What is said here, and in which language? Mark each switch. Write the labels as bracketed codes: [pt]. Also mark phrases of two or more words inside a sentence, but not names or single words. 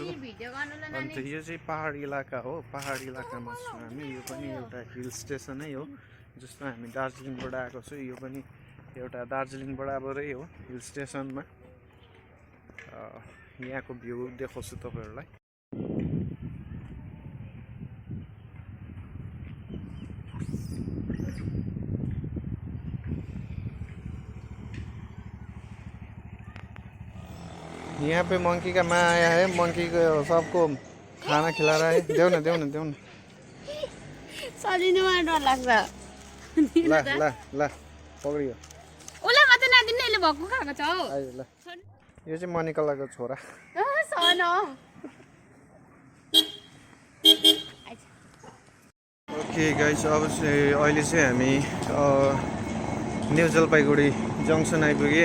[ne] अन्त यो चाहिँ पहाडी इलाका हो, पहाडी इलाकामा छु हामी। यो पनि एउटा [en] hill station [ne] हो, जस्तो हामी दार्जिलिङबाट आएको छु। यो पनि एउटा दार्जिलिङ बराबरै हो [en] hill station. [ne] यहाँको भ्यू देखाउँछु तपाईँहरूलाई। [hi] यहाँ पे मंकी का माँ आया है, मंकी को सबको खाना खिला रहा है। [ne] देऊ न देऊ न देऊ न। सजिनु डर लाग्छ। ला ला ला पक्रियो। उले मात्रै नदिनु यसले भक्कु खाएको छ हौ। आयो ल। यो चाहिँ मनिकलाको छोरा। सन हो। [en] okay guys, [ne] अब चाहिँ अहिले चाहिँ हामी न्यू जलपाइगुडी जङ्सन आइपुगे।